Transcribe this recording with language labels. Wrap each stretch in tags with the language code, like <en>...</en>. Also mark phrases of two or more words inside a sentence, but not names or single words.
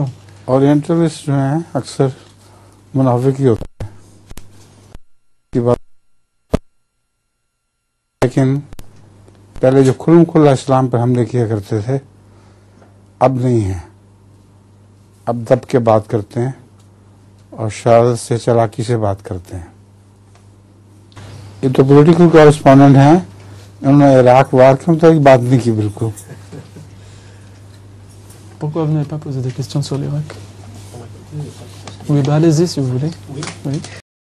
<ur>اورینٹلسٹ جو ہیں اکثر منافق ہی ہوتے ہیں کی بات، لیکن پہلے جو کھلم کھلا اسلام پر حملے کیا کرتے تھے اب نہیں ہیں، اب دب کے بات کرتے ہیں اور شرارت سے چالاکی سے بات کرتے ہیں. یہ تو</ur> <en>political correspondent</en> <ur>ہیں، انہوں نے عراق وار کے متعلق بات نہیں کی بالکل.</ur> <fr>Pourquoi vous n'avez pas posé des questions sur l'Irak? Vous pouvez parler si vous voulez. Oui.</fr>